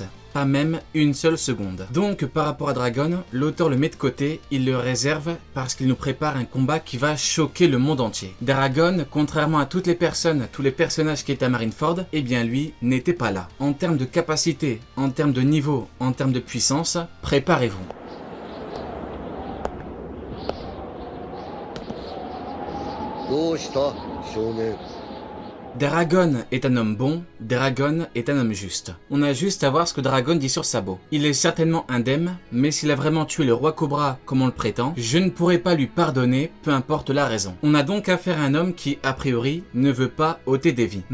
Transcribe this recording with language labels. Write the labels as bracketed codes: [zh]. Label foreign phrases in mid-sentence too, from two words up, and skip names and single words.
[fr] Pas même une seule seconde. Donc par rapport à Dragon, l'auteur le met de côté, il le réserve parce qu'il nous prépare un combat qui va choquer le monde entier. Dragon, contrairement à toutes les personnes, tous les personnages qui étaient à Marineford, eh bien lui n'était pas là. En termes de capacité, en termes de niveau, en termes de puissance, préparez-vous. [ja] どうした少年 [fr] Dragon est un homme bon, Dragon est un homme juste. On a juste à voir ce que Dragon dit sur Sabo. Il est certainement indemne, mais s'il a vraiment tué le roi Cobra comme on le prétend, je ne pourrais pas lui pardonner, peu importe la raison. On a donc affaire à un homme qui, a priori, ne veut pas ôter des vies.